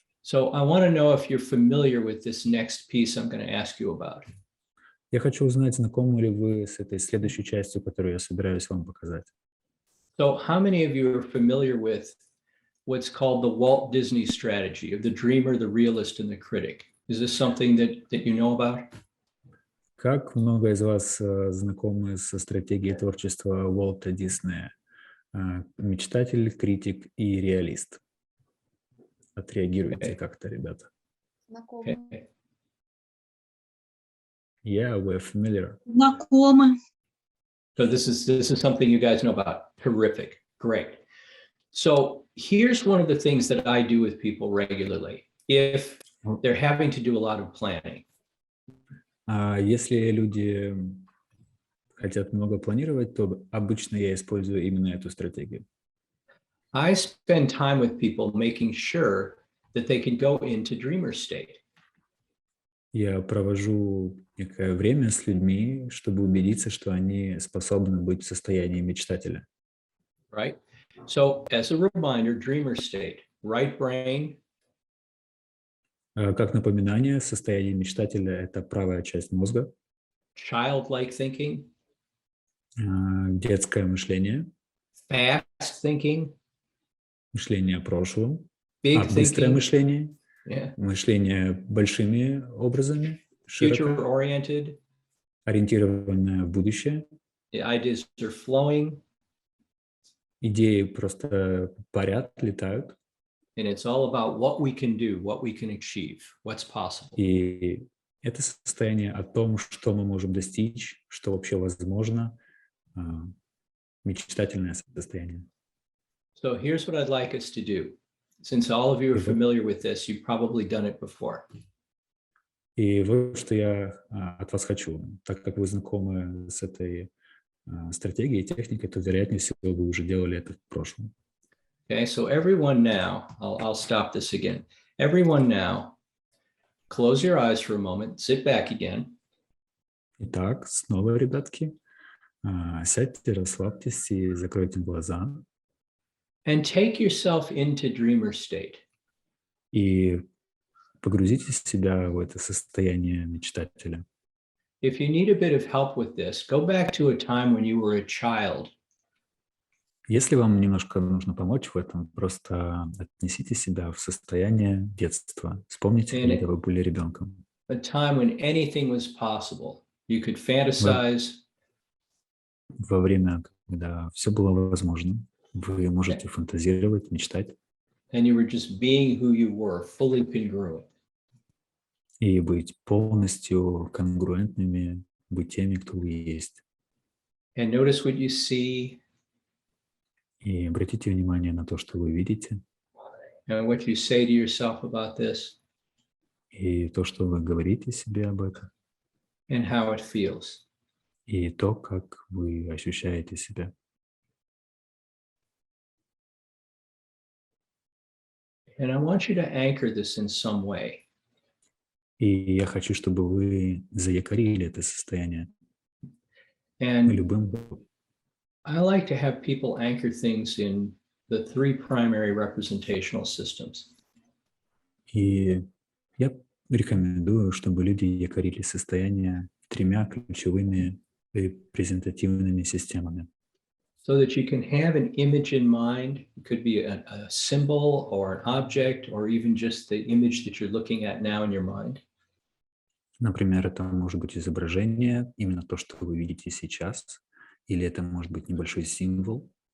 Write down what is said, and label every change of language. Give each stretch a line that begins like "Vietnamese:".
English: So I want to know if you're familiar with this next piece I'm going to ask you about.
Russian: Я хочу узнать, знакомы ли вы с этой следующей частью, которую я собираюсь вам показать.
English: So how many of you are familiar with what's called the Walt Disney strategy of the dreamer, the realist, and the critic? Is this something that you know about?
Russian: Как много из вас знакомы со стратегией творчества Уолта Диснея? Мечтатель, критик и реалист. Отреагируйте как-то, ребята.
English: Okay. Yeah, we're familiar.
Russian: Знакомы.
English: So this is something you guys know about. Terrific. Great. So here's one of the things that I do with people regularly. If they're having to do a lot of planning.
Russian: Если люди хотят много планировать, то обычно я использую именно эту стратегию.
English: I spend time with people making sure that they can go into dreamer state.
Russian: Я провожу некое время с людьми, чтобы убедиться, что они способны быть в состоянии мечтателя.
English: Right? So as a reminder, dreamer state, right brain.
Russian: Как напоминание, состояние мечтателя – это правая часть мозга.
English: Childlike thinking.
Russian: Детское мышление.
English: Fast thinking.
Russian: Мышление о прошлом.
English: Big
Russian: Быстрое
English: thinking.
Russian: мышление.
English: Yeah.
Russian: Мышление большими образами.
English: Future
Russian: Широко.
English: oriented.
Russian: Ориентированное в будущее.
English: The ideas are flowing.
Russian: Идеи просто парят, летают.
English: And it's all about what we can do, what we can achieve, what's possible.
Russian: И это состояние о том, что мы можем достичь, что вообще возможно. Мечтательное состояние.
English: So here's what I'd like us to do. Since all of you are familiar with this, you've probably done it before.
Russian: И вот что я от вас хочу. Так как вы знакомы с этой стратегией, техникой, то, вероятнее всего, вы уже делали это в прошлом.
English: Okay, so everyone now, I'll stop this again. Everyone now, close your eyes for a moment, sit back again.
Russian: Итак, снова, ребятки, сядьте, расслабьтесь и закройте глаза.
English: And take yourself into dreamer state.
Russian: И погрузите себя в это состояние мечтателя.
English: If you need a bit of help with this, go back to a time when you were a child.
Russian: Если вам немножко нужно помочь в этом, просто отнесите себя в состояние детства. Вспомните, когда вы были ребенком.
English: A time when anything was possible. You could fantasize.
Russian: Во время, когда все было возможно, вы можете фантазировать, мечтать.
English: And you were just being who you were, fully congruent.
Russian: И быть полностью конгруентными, быть теми, кто вы есть.
English: And notice what you see.
Russian: И обратите внимание на то, что вы видите.
English: And what you say to yourself about this.
Russian: И то, что вы говорите себе об этом.
English: And how it feels.
Russian: И то, как вы ощущаете себя.
English: And I want you to anchor this in some way.
Russian: И я хочу, чтобы вы заякорили это состояние.
English: And
Russian: Любым.
English: I like to have people anchor things in the three primary representational systems.
Russian: И я рекомендую, чтобы люди якорили состояние тремя ключевыми репрезентативными системами,
English: So that you can have an image in mind. It could be a symbol or an object, or even just the image that you're looking at now in your mind.
Russian: Например, это может быть изображение, именно то, что вы видите сейчас, или это может быть небольшой символ.